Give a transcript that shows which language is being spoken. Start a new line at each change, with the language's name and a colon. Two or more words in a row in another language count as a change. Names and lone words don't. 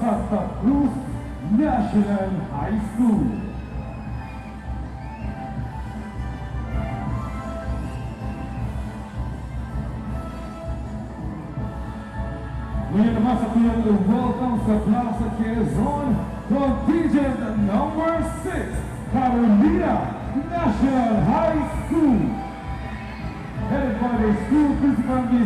English: Santa Cruz National High School.
Bikol: Ngayon naman sa tuyang welcome sa Plaza Quezon,
English: contingent number 6, Carolina National High School. Headed by the school principal, Miss